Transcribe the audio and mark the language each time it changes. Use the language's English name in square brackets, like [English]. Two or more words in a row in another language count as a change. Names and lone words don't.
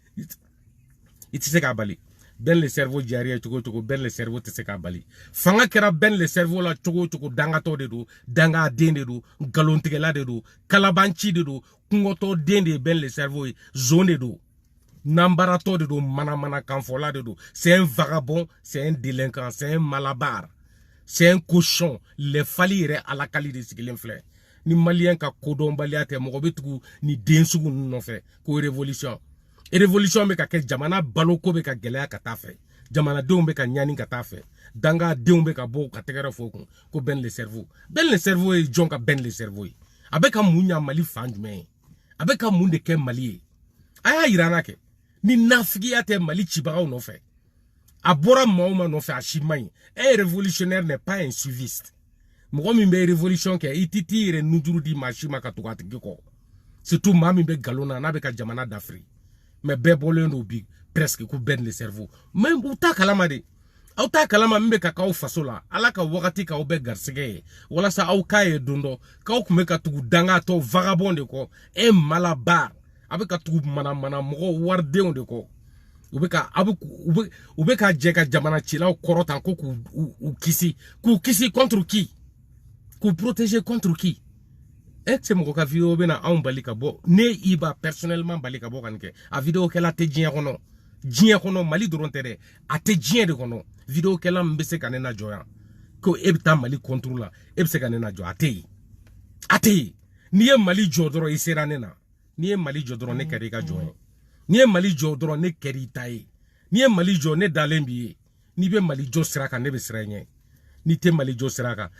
[Bambara] i tɛ se k'a bali bɛn le cerveau jari ye cogo cogo bɛn le cerveau tɛ se k'a bali fanga kɛra bɛn le cerveau la cogo cogo dangatɔ de do dangaden de do nkalontigɛla de do kalabanci de do kungɔtɔ den de ye bɛn le cerveau ye zone de do nambaratɔ de do mana kanfɔla de do [French] c'est un vagabond c'est un délinquant c'est un malabar c'est un cochon [Bambara] le fali yɛrɛ alakali de sigilen filɛ ni maliyɛn ka kodɔnbaliya tɛ mɔgɔ bɛ tugu ni den sugu ninnu nɔfɛ ko révolution bɛ ka kɛ jamana baloko bɛ ka gɛlɛya ka taa fɛ jamanadenw bɛ ka ɲani ka taa fɛ dangadenw bɛ ka bɔ ka tɛgɛrɛ fɔ kun ko bɛn le cerveau ye jɔn ka bɛn le cerveau ye a bɛ ka mun ɲa Mali fan jumɛn ye a bɛ ka mun de kɛ Mali ye a y'a yira an na kɛ ni nafigiya tɛ Mali cibagaw nɔfɛ a bɔra maa o maa nɔfɛ a si man ɲi [French] un révolutionnaire n'est pas un suiviste [Bambara] mɔgɔ min bɛ révolution kɛ i tɛ t'i yɛrɛ nujuru di maa si ma ka tugu a tigi kɔ surtout maa min bɛ nkalon na n'a bɛ ka jamana dafiri mais bɛɛ bɔlen do bi presque ko bɛn le cerveau mais u t'a kalama de aw t'a kalama min bɛ ka k'aw faso la ala ka wagati k'aw bɛɛ garisɛgɛ ye walasa aw k'a ye don dɔ k'aw tun bɛ ka tugu dangatɔ vagabond de kɔ [French] un malabar [Bambara] a bɛ ka tugu mana mɔgɔw waridenw de kɔ u bɛ ka jɛ ka jamana cilaw kɔrɔtan ko k'u kisi [French] contre qui [Bambara] k'u [French] protéger contre qui [Bambara] se mɔgɔ ka vidéo bɛ na anw bali ka bɔ ne i ba personnellement bali ka bɔ ka nin kɛ a vidéo kɛla tɛ diɲɛ kɔnɔ Mali dɔrɔn tɛ dɛ a tɛ diɲɛ de kɔnɔ vidéo kɛla min bɛ se ka ne lajɔ yan ko e bɛ taa Mali contre la e bɛ se ka ne lajɔ a tɛ yen n'i ye Mali jɔ dɔrɔn i sera ne na n'i ye Mali jɔ dɔrɔn ne kɛra i ka jɔn ye n'i ye Mali jɔ dɔrɔn ne kɛra i ta ye n'i ye Mali jɔ ne dalen b'i ye n'i bɛ Mali jɔ sira kan ne bɛ sira ɲɛ n'i tɛ Mali jɔ sira kan